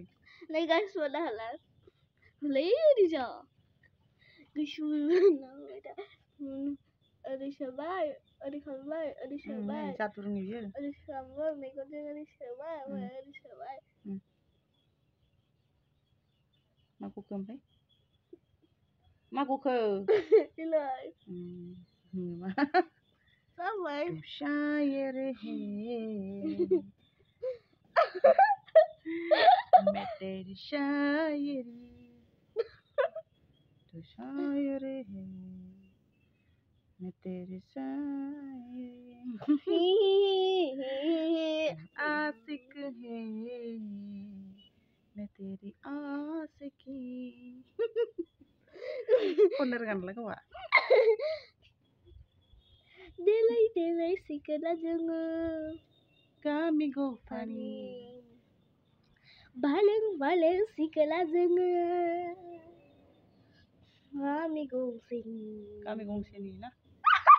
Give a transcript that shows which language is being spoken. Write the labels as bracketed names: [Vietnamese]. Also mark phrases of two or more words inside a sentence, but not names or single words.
[Bodo] नै गाइस माला हाला हलै ओरैजा गुसु ओरै सोबाय ओरै खालामबाय ओरै सोबाय जादुरुनि बियो ओरै खालामबाय मेगनजों ओरै सोबाय ओरै सोबाय मा गखो ओमफ्राय मा गखो इलाय जाबाय [Hindi] शायर है मैं तेरी शायरी तू शायर है मैं तेरी शायरी आशिक है मैं तेरी आशिकी [Bodo] खननो रोङा नालाय गावहा देलाय देलाय सिखोना जोङो गामि गफानि बालें बालें सिखोना जोङो गामि गंसेनि